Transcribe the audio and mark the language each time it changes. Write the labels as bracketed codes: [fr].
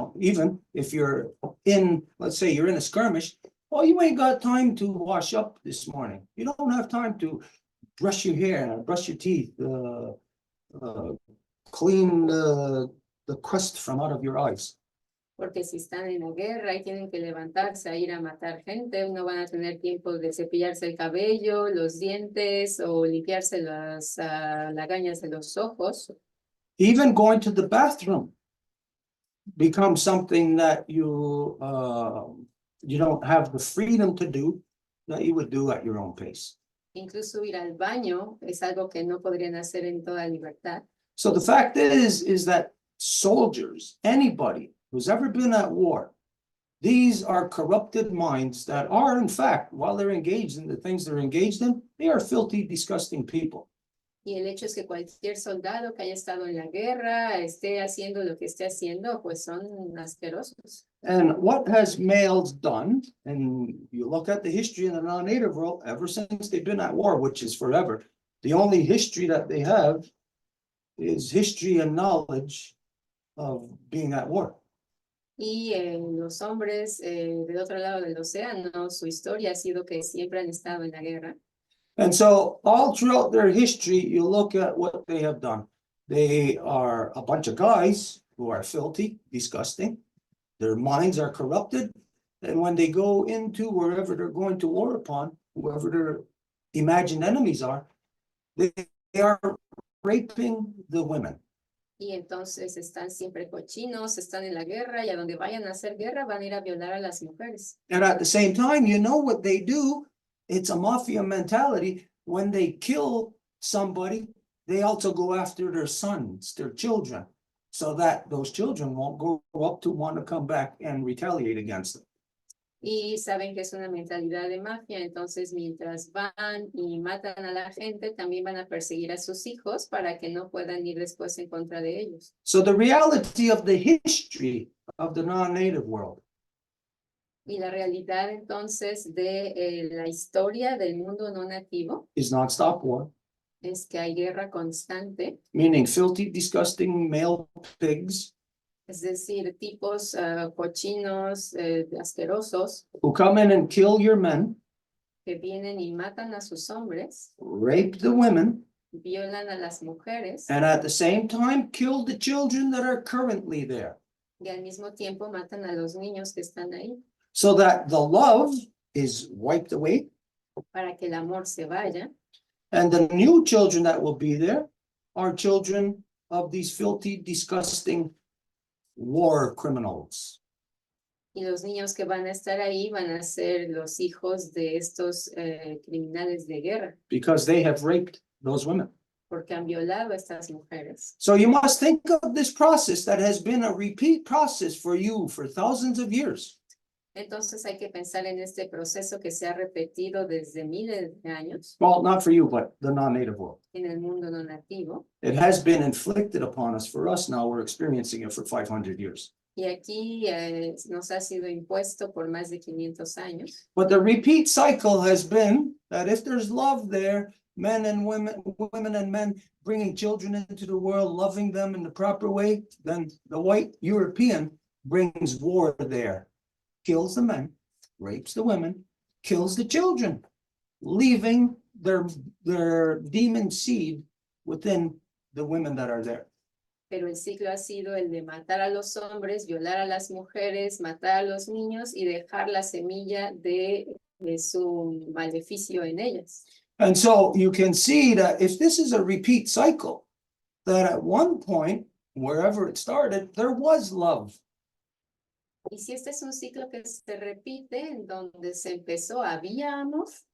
[en] Even if you're let's say you're in a skirmish, well, you ain't got time to wash up this morning. You don't have time to brush your hair, brush your teeth, clean the crust from out of your eyes. [es] Porque si están en la guerra y tienen que levantarse a ir a matar gente, no van a tener tiempo de cepillarse el cabello, los dientes o limpiarse las lagañas de los ojos. [en] Even going to the bathroom becomes something that you don't have the freedom to do that you would do at your own pace. [es] Incluso ir al baño es algo que no podrían hacer en toda libertad. [en] So the fact is that soldiers, anybody who's ever been at war, these are corrupted minds that are, in fact, while they're engaged in the things they're engaged in, they are filthy, disgusting people. [es] Y el hecho es que cualquier soldado que haya estado en la guerra, esté haciendo lo que esté haciendo, pues son asquerosos. [en] And what has males done, and you look at the history in the non-native world, ever since they've been at war, which is forever, the only history that they have is history and knowledge of being at war. [es] Y los hombres del otro lado del océano, su historia ha sido que siempre han estado en la guerra. [en] And so all throughout their history, you look at what they have done. They are a bunch of guys who are filthy, disgusting. Their minds are corrupted. And when they go into wherever they're going to war upon, whoever their imagined enemies are, they are raping the women. [es] Y entonces están siempre cochinos, están en la guerra y a donde vayan a hacer guerra van a ir a violar a las mujeres. [en] And at the same time, what they do? It's a mafia mentality. When they kill somebody, they also go after their sons, their children, so that those children won't grow up to want to come back and retaliate against them. [es] Y saben que es una mentalidad de mafia, entonces mientras van y matan a la gente, también van a perseguir a sus hijos para que no puedan ir después en contra de ellos. [en] So the reality of the history of the non-native world [es] Y la realidad entonces de la historia del mundo no nativo [en] is non-stop war, [es] es que hay guerra constante, [en] meaning filthy, disgusting male pigs [es] es decir, tipos cochinos, asquerosos, [en] who come in and kill your men, [es] que vienen y matan a sus hombres, [en] rape the women, [es] violan a las mujeres [en] and at the same time kill the children that are currently there. [es] y al mismo tiempo matan a los niños que están ahí [en] So that the love is wiped away, [es] para que el amor se vaya. [en] and the new children that will be there are children of these filthy, disgusting war criminals. [es] Y los niños que van a estar ahí van a ser los hijos de estos criminales de guerra, [en] Because they have raped those women. [es] porque han violado a estas mujeres. [en] So you must think of this process that has been a repeat process for you for thousands of years. [es] Entonces hay que pensar en este proceso que se ha repetido desde miles de años [en] Well, not for you, but the non-native world. [es] en el mundo no nativo. [en] It has been inflicted upon us. For us now, we're experiencing it for 500 years. [es] Y aquí nos ha sido impuesto por más de 500 años. [en] But the repeat cycle has been that if there's love there, men and women and men bringing children into the world, loving them in the proper way, then the white European brings war there, kills the men, rapes the women, kills the children, leaving their demon seed within the women that are there. [es] Pero el ciclo ha sido el de matar a los hombres, violar a las mujeres, matar a los niños y dejar la semilla de su maleficio en ellas. [en] And so you can see that if this is a repeat cycle, that at one point, wherever it started, there was love. [es] Y si este es un ciclo que se repite, en donde se empezó, había amor,